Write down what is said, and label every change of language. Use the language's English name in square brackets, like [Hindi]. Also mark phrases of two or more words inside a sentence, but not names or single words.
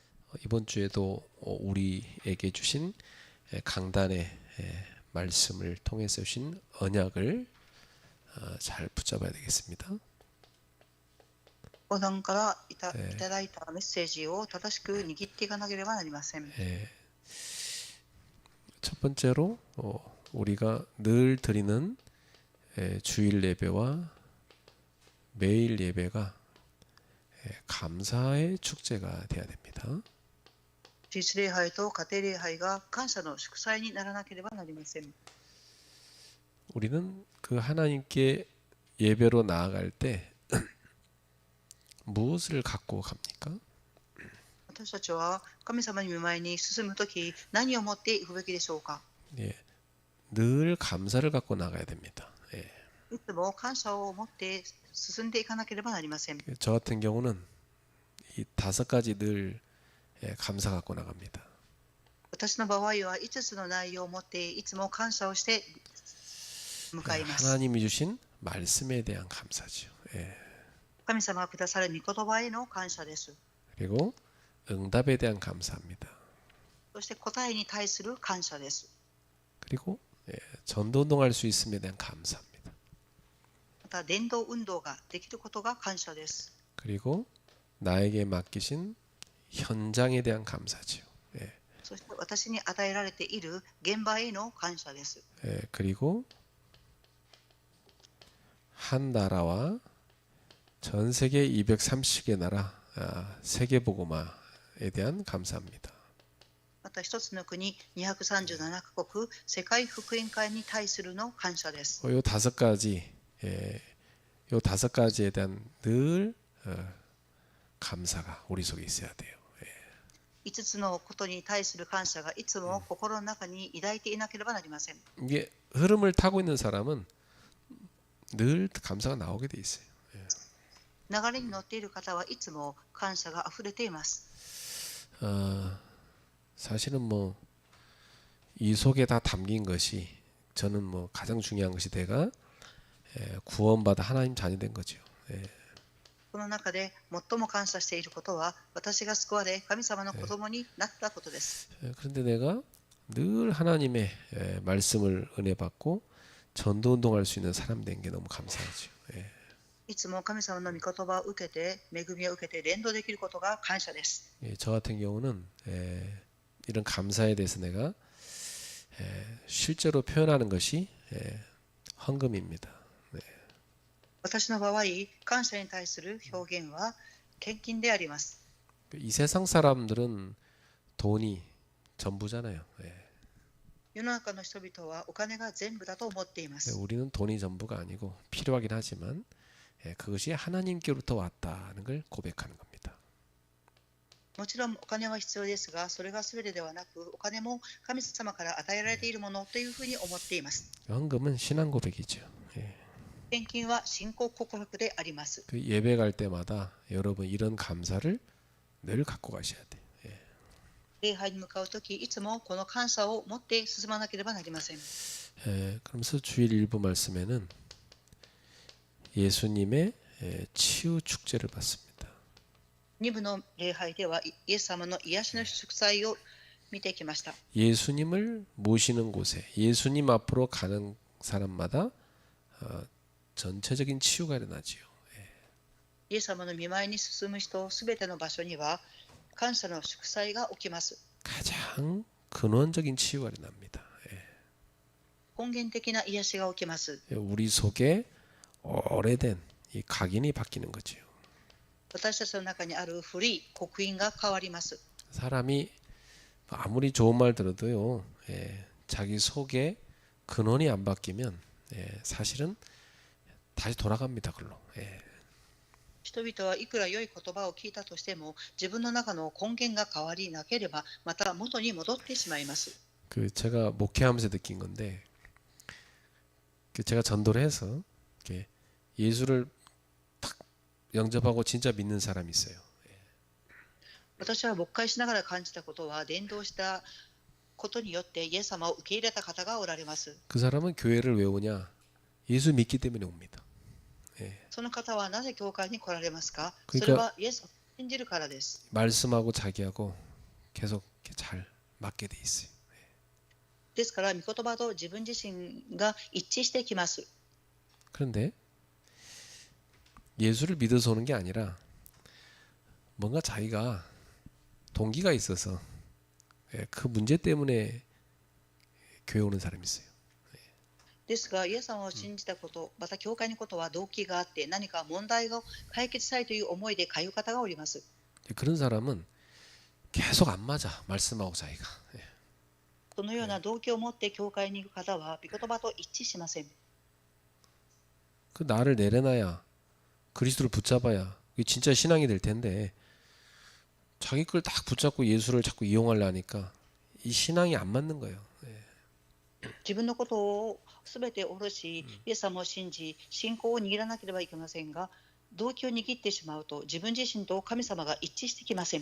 [Korean] 이번 주에도 우리에게 주신 강단의 말씀을 통해서 주신 언약을 잘 붙잡아야 되겠습니다. [Japanese] 講談からいただいたメッセージを正しく握っていかなければなりません。 [Korean] 첫 번째로 우리가 늘 드리는 주일 예배와 매일 예배가 감사의 축제가 되어야 됩니다. [Japanese] 実礼拝と家庭礼拝が感謝の祝祭にならなければなりません。 [Korean] 우리는 그 하나님께 예배로 나아갈 때 무엇을 갖고 갑니까? [Japanese] 私たちは神様に御前に進むとき何を持っていくべきでしょうか。 [Korean] 예, 늘 감사를 갖고 나가야 됩니다. [Japanese] いつも感謝を持って進んでいかなければなりません。 [Korean] 저 같은 경우는 이 5가지 늘 감사 갖고 나갑니다. [Japanese] 私の場合は5つの内容を持っていつも感謝をして向かいます。 [Korean] 하나님이 주신 말씀에 대한 감사죠. [Japanese] 神様がくださる御言葉への感謝です。 [Korean] 그리고 응답에 대한 감사합니다. [Japanese] そして答えに対する感謝です。 [Korean] 그리고 전도 운동할 수 있음에 대한 감사합니다. [Japanese] また伝道運動ができることが感謝です。 [Korean] 그리고 나에게 맡기신 현장에 대한 감사지요. [Japanese] そして私に与えられている現場への感謝です。 [Korean] 그리고 한 나라와 전 세계 230개 나라 세계복음화에 대한 감사합니다. [Japanese] また一つの国237カ国世界福音会に対するの感謝です。 [Korean] 요 5가지 요 5가지에 대한 늘 감사가 우리 속에 있어야 돼요. [Japanese] 5 つのことに対する感謝がいつも心の中に抱いていなければなりません。 [Korean] 이게 흐름을 타고 있는 사람은 늘 감사가 나오게 돼 있어요. [Japanese] 流れに乗っている方はいつも感謝があふれています。 [Korean] 사실은 뭐 이 속에 다 담긴 것이 저는 뭐 가장 중요한 것이 내가 구원받아 하나님 자녀 된 거죠. [Japanese] この中で最も感謝していることは私が救われ神様の子供になったことです。 [Korean] 그런데 내가 늘 하나님의 말씀을 은혜 받고 전도 운동할 수 있는 사람 된 게 너무 감사하죠. [Japanese] いつも神様の御言葉を受けて恵みを受けて連動できることが感謝です。 [Korean] 저 같은 경우는 이런 감사에 대해서 내가 실제로 표현하는 것이 헌금입니다. [Japanese] 私の場合、感謝に対する表現は献金であります。 [Korean] 이 세상 사람들은 돈이 전부잖아요. [Japanese] 世の中の人々はお金が全部だと思っています。 [Korean] 우리는 돈이 전부가 아니고 필요하긴 하지만 그것이 하나님께로부터 왔다는 걸 고백하는 겁니다. [Japanese] もちろんお金は必要ですが、それが全てではなく、お金も神様から与えられているものというふうに思っています。 [Korean] 헌금은 신앙 고백이죠. [Japanese] 献金は信仰告白であります。 [Korean] 그 예배 갈 때마다 여러분 이런 감사를 늘 갖고 가셔야 돼요. [Japanese] 礼拝に向かうとき、いつもこの感謝を持って進まなければなりません。 [Korean] 그러면서 주일 일부 말씀에는 예수님의 치유 축제를 받습니다. [Japanese] 2 部の礼拝ではイエス様の癒しの祝祭を見てきました。 [Korean] 예수님을 모시는 곳에 예수님 앞으로 가는 사람마다 전체적인 치유가 일어나지요. [Japanese] イエス様の御前に進む人すべての場所には感謝の祝祭が起きます。 [Korean] 가장 근원적인 치유가 일어납니다. [Japanese] 根源的な癒しが起きます。 [Korean] 우리 속에 오래된 이 각인이 바뀌는 거죠. [Japanese] 私たちの中にある古い刻印が変わります。 [Korean] 사람이 아무리 좋은 말 들어도요, 자기 속에 근원이 안 바뀌면 사실은 다시 돌아갑니다. 그걸로. [Japanese] 人々はいくら良い言葉を聞いたとしても自分の中の根源が変わりなければまた元に戻ってしまいます。 [Korean] 그 제가 목회하면서 느낀 건데, 그 제가 전도를 해서 이렇게 예수를 탁 영접하고 진짜 믿는 사람이 있어요. [Japanese] 私は牧会しながら感じたことは伝道したことによってイエス様を受け入れた方がおられます。 [Korean] 그 사람은 교회를 왜 오냐? 예수 믿기 때문에 옵니다. [Japanese] その方はなぜ教会に来られますか？ [Korean] 그러니까 [Japanese] それはイエスを信じるからです。 [Korean] 말씀하고 자기하고 계속 이렇게 잘 맞게 돼 있어요. [Japanese] ですから、御言葉と自分自身が一致してきます。 [Korean] 그런데 예수를 믿어서 오는 게 아니라 뭔가 자기가 동기가 있어서 그 문제 때문에 교회 오는 사람이 있어요. [Japanese] ですが、イエス様を信じたこと、また教会にことは動機があって、何か問題を解決したいという思いで通う方がおります。 [Korean] 그런 사람은 계속 안 맞아. 말씀하고 자기가. [Japanese] そのような動機を持って教会に行く方は、御言葉と一致しません。 [Korean] 그 나를 내려놔야 그리스도를 붙잡아야 이게 진짜 신앙이 될 텐데 자기 걸 딱 붙잡고 예수를 자꾸 이용하려 하니까 이 신앙이 안 맞는 거예요. [Japanese] 自分のことをすべて下ろし、イエス様を信じ、信仰を握らなければいけませんが、動機を握ってしまうと、自分自身と神様が一致してきません。